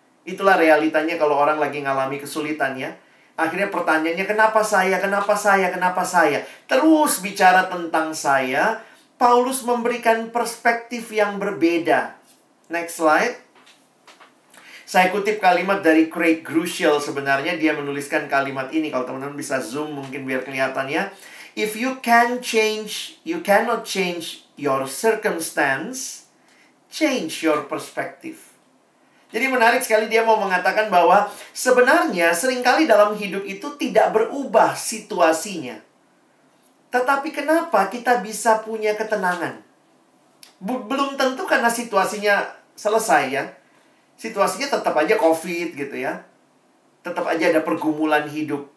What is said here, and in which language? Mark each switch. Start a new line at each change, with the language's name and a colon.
Indonesian: Itulah realitanya kalau orang lagi ngalami kesulitan ya. Akhirnya pertanyaannya, kenapa saya, kenapa saya, kenapa saya? Terus bicara tentang saya, Paulus memberikan perspektif yang berbeda. Next slide. Saya kutip kalimat dari Craig Groeschel. Sebenarnya dia menuliskan kalimat ini. Kalau teman-teman bisa zoom mungkin biar kelihatan ya.
English: If you cannot change your circumstance, change your perspective.
Indonesian: Jadi menarik sekali dia mau mengatakan bahwa sebenarnya seringkali dalam hidup itu tidak berubah situasinya. Tetapi kenapa kita bisa punya ketenangan? Belum tentu karena situasinya selesai ya. Situasinya tetap aja COVID gitu ya. Tetap aja ada pergumulan hidup.